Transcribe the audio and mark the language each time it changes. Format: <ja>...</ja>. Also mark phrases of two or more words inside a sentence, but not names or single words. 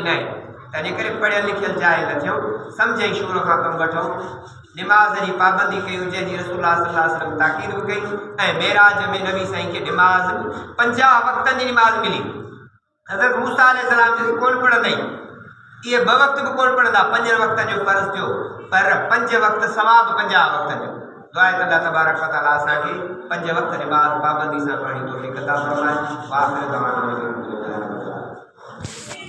<sd>न आहे तंहिंजे करे पढ़ियल लिखियल जाए न थियूं सम्झ शूर खां कमु वठूं निमाज़ जी पाबंदी कयूं जंहिंजी रसूलुल्लाह</sd> <ar>صلى الله عليه وسلم</ar> <sd>ताक़ीद बि कई ऐं मेराज में नबी साईं खे निमाज़ 50 वक़्तनि जी निमाज़ मिली हज़रत मूसा अलैहिस्सलाम जी कोन पढ़ंदा आहिनि इहे 2 वक़्त बि कोन पढ़ंदा 5 वक़्तनि जो फ़र्ज़ु थियो पर 5 वक़्त सवाब 50 वक़्तनि जो दुआ आहे</sd> <ar>الله تبارك وتعالى</ar> <sd>असांखे 5 वक़्त निमाज़ पाबंदी सां पढ़ी तौफ़ीक़ अता फ़रमाए।</sd>